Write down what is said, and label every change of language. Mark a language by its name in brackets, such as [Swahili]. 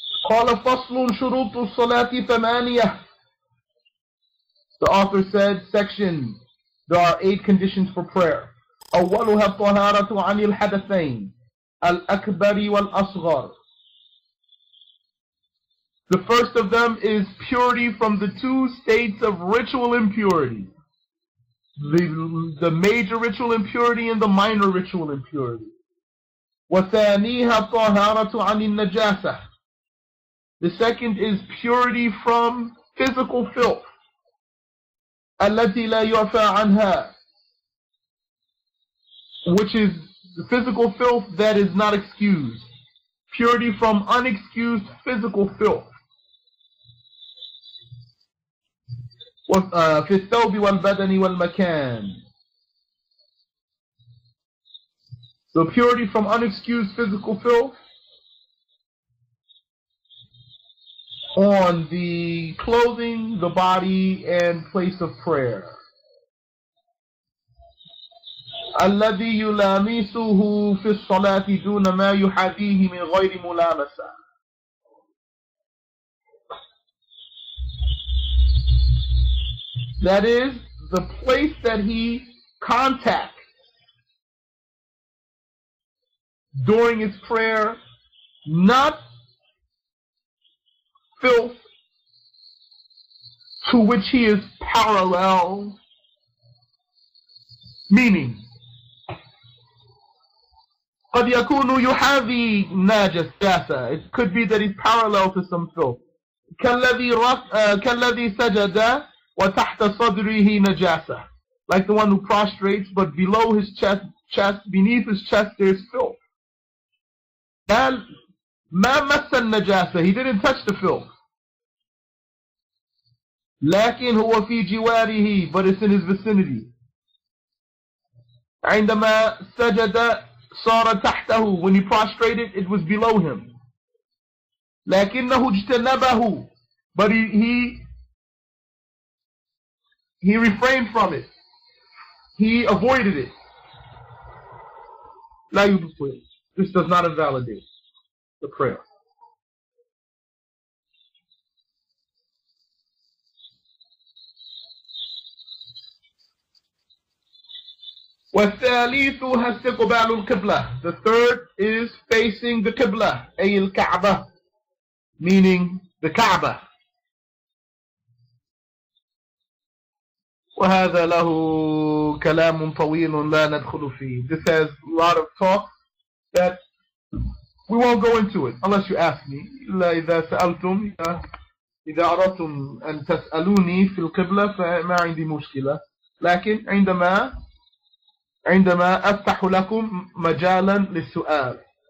[Arabic] قال فصل شروط الصلاة ثمانية. [English] The author said, section, there are 8 conditions for prayer. [Arabic] أولها الطهارة عن الحدثين الأكبر والأصغر. [English] The first of them is purity from the 2 states of ritual impurity. The major ritual impurity and the minor ritual impurity. [Arabic] وثانيها الطهارة عن النجاسة. [English] The second is purity from physical filth. [Arabic] التي لا يعفى عنها. [English] Which is the physical filth that is not excused. Purity from unexcused physical filth. [Arabic] في الثوب والبدن والمكان. [English] So purity from unexcused physical filth on the clothing, the body, and place of prayer. [Arabic] الذي يلامسه في الصلاة دون ما يحاذيه من غير ملامسة. [English] That is, the place that he contacts during his prayer, not filth to which he is parallel, meaning [Arabic] قد يكون يحاذي نجاسة. [English] It could be that he's parallel to some filth. [Arabic] كالذي سجد وتحت صدره نجاسة. [English] like the one who prostrates, but below his chest, beneath his chest, there's filth. [Arabic] ما مس النجاسة, [English] he didn't touch the filth. [Arabic] لكن هو في جواره, [English] but it's in his vicinity. [Arabic] عندما سجد صار تحته, [English] when he prostrated, it was below him. [Arabic] لكنه اجتنبه, [English] but he refrained from it. He avoided it. [Arabic] لا يبطل. [English] This does not invalidate the prayer. [Arabic] والثالث استقبال القبلة. [English] The third is facing the Qibla, [Arabic] أي الكعبة, [English] meaning the Kaaba. [Arabic] وهذا له كلام طويل لا ندخل فيه. [English] This has a lot of talk that we won't go into it unless you ask me. [Arabic] إلا إذا سألتم, إذا أردتم أن تسألوني في القبلة فما عندي مشكلة. لكن عندما أفتح لكم مجالا للسؤال.